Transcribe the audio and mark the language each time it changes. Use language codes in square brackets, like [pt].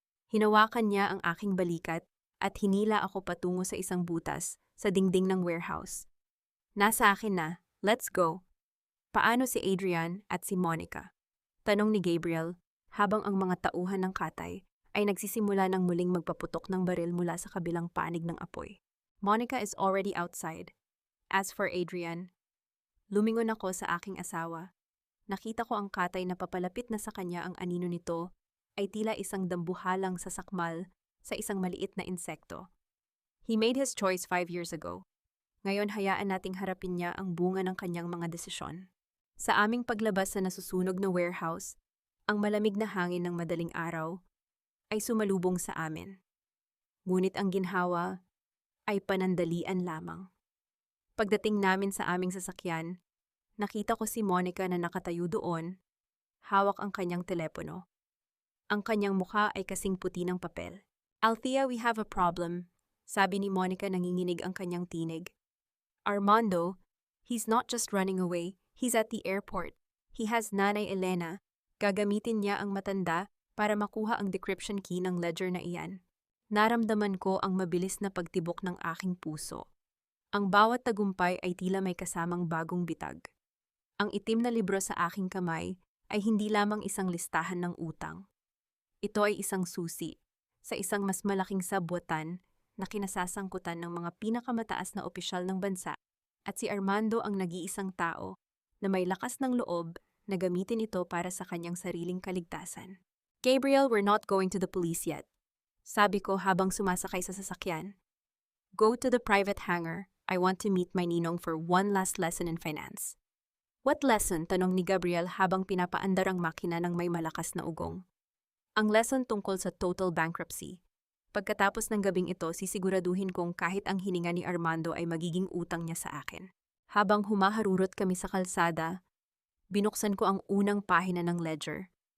[tl] Hinawakan niya ang aking balikat at hinila ako patungo sa isang butas sa dingding ng warehouse. Nasa akin na, [en] Let's go. [tl] Paano si Adrian at si Monica? Tanong ni Gabriel habang ang mga tauhan ng katay ay nagsisimula ng muling magpaputok ng baril mula sa kabilang panig ng apoy. [en] Monica is already outside. As for Adrian, [tl] lumingon ako sa aking asawa. Nakita ko ang katay na papalapit na sa kanya, ang anino nito ay tila isang dambuhalang sasakmal sa isang maliit na insekto. [en] He made his choice 5 years ago. [tl] Ngayon hayaan nating harapin niya ang bunga ng kanyang mga desisyon. Sa aming paglabas sa nasusunog na warehouse, ang malamig na hangin ng madaling araw ay sumalubong sa amin. Ngunit ang ginhawa ay panandalian lamang. Pagdating namin sa aming sasakyan, nakita ko si Monica na nakatayo doon, hawak ang kanyang telepono. Ang kanyang mukha ay kasing puti ng papel. "Althea, [en] we have a problem," [tl] sabi ni Monica, nanginginig ang kanyang tinig. [en] "Armando, he's not just running away, he's at the airport. He has Nanay Elena. [tl] Gagamitin niya ang matanda para makuha ang decryption key ng ledger na iyan." Naramdaman ko ang mabilis na pagtibok ng aking puso. Ang bawat tagumpay ay tila may kasamang bagong bitag. Ang itim na libro sa aking kamay ay hindi lamang isang listahan ng utang. Ito ay isang susi sa isang mas malaking sabwatan na kinasasangkutan ng mga pinakamataas na opisyal ng bansa, at si Armando ang nag-iisang tao na may lakas ng loob na gamitin ito para sa kanyang sariling kaligtasan. [en] "Gabriel, we're not going to the police yet," [tl] sabi ko habang sumasakay sa sasakyan. [en] "Go to the private hangar. I want to meet my ninong for one last lesson in finance." "What lesson?" [tl] tanong ni Gabriel habang pinapaandar ang makina ng may malakas na ugong. "Ang lesson tungkol sa total bankruptcy. Pagkatapos ng gabing ito, sisiguraduhin kong kahit ang hininga ni Armando ay magiging utang niya sa akin." Habang humaharurot kami sa kalsada, binuksan ko ang unang pahina ng ledger.